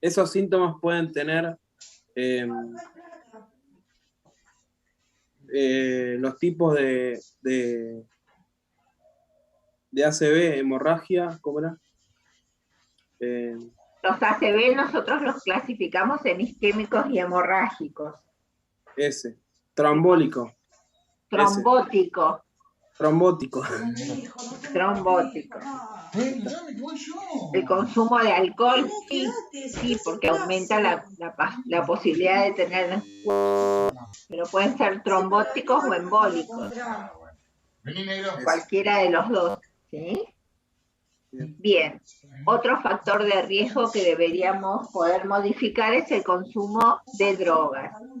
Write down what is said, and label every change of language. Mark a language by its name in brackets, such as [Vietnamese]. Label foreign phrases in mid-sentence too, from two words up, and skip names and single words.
[Spanish] esos síntomas pueden tener los tipos de ACV, hemorragia, ¿cómo era? Los ACV nosotros los clasificamos en isquémicos y hemorrágicos. Ese. Trombólico. Trombótico. Trombótico. Trombótico. El consumo de alcohol, sí, porque aumenta la posibilidad de tener, pero pueden ser trombóticos o embólicos. Cualquiera de los dos, ¿sí? Bien, otro factor de riesgo que deberíamos poder modificar es el consumo de drogas.